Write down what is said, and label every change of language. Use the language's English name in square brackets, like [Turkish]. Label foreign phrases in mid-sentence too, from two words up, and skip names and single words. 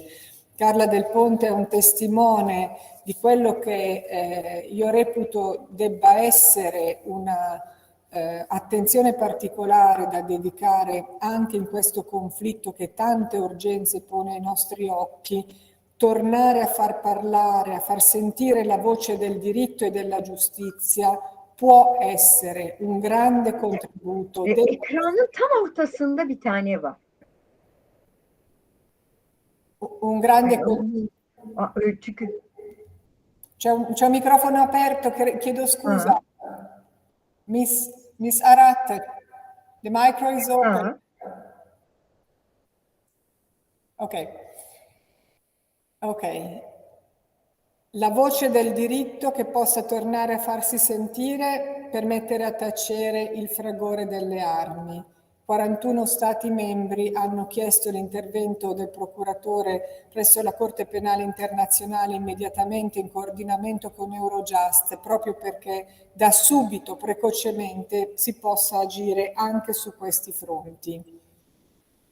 [Italian] Carla Del Ponte è un testimone di quello che io reputo debba essere una attenzione particolare da dedicare anche in questo conflitto che tante urgenze pone ai nostri occhi, tornare a far parlare, a far sentire la voce del diritto e della giustizia può essere un grande contributo. [Turkish] Ekranın tam ortasında bir tane var. [Italian] Un grande [Turkish] Çünkü [Italian] c'è un microfono aperto, chiedo scusa. [English] Miss Arat, the micro is open. Ok. [Italian] La voce del diritto che possa tornare a farsi sentire per mettere a tacere il fragore delle armi. 41 Stati membri hanno chiesto l'intervento del procuratore presso la Corte Penale Internazionale immediatamente in coordinamento con Eurojust, proprio perché da subito, precocemente, si possa agire anche su questi fronti.